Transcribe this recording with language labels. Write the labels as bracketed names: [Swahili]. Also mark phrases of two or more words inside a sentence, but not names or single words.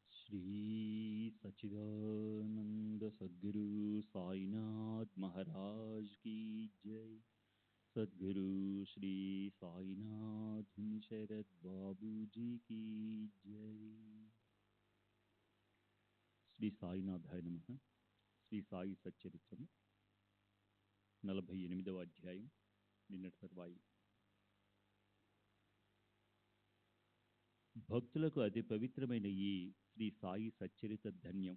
[Hindi] श्री सच्चिदानंद सद्गुरु साईनाथ महाराज की जय। सद्गुरु श्री साईनाथ शरद बाबू जी की जय। [Sanskrit] శ్రీ సాయినాథాయ నమః. [Telugu] శ్రీ సాయి సచ్చరిత్రము 48వ అధ్యాయం. నిన్నటి తర్వాయి భక్తులకు అతి పవిత్రమైన ఈ శ్రీ సాయి సచ్చరిత ధన్యం.